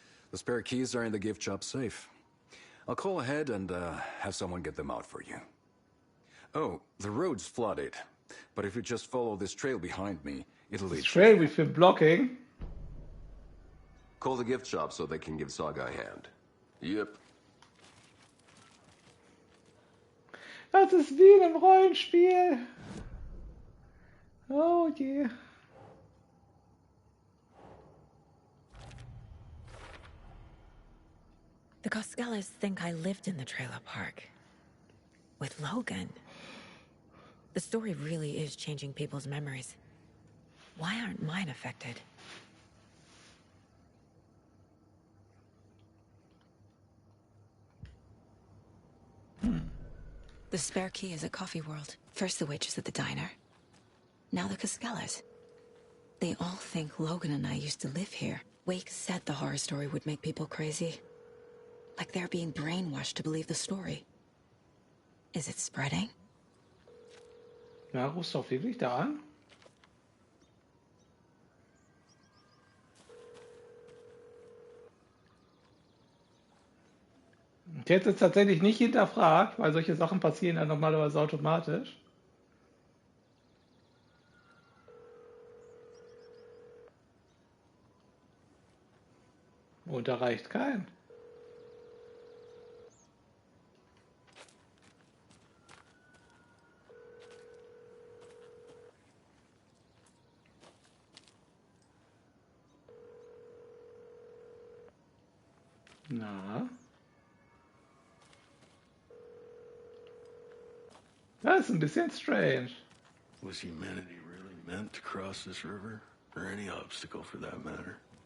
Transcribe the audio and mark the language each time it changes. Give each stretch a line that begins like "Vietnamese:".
English: The spare keys are in the gift shop safe. I'll call ahead and have someone get them out for you. Oh, the road's flooded, but if you just follow this trail behind me, it'll lead. Trail we've been blocking. Call the gift shop so they can give Saga a hand. Yep.
German: Das ist wie in einem Rollenspiel. Oh je.
English: The Koskelas think I lived in the trailer park. With Logan. The story really is changing people's memories. Why aren't mine affected? The spare key is at Coffee World. First the waitress at the diner. Now the Koskelas. They all think Logan and I used to live here. Wake said the horror story would make people crazy. Like they're being brainwashed to believe the story. Is it spreading?
German: Ja, rufst du auch wirklich da an? Ich hätte es tatsächlich nicht hinterfragt, weil solche Sachen passieren ja normalerweise automatisch. Und da reicht kein. Na. Das ist ein bisschen strange.
English: Was humanity really meant to cross this river? Or any obstacle for that matter?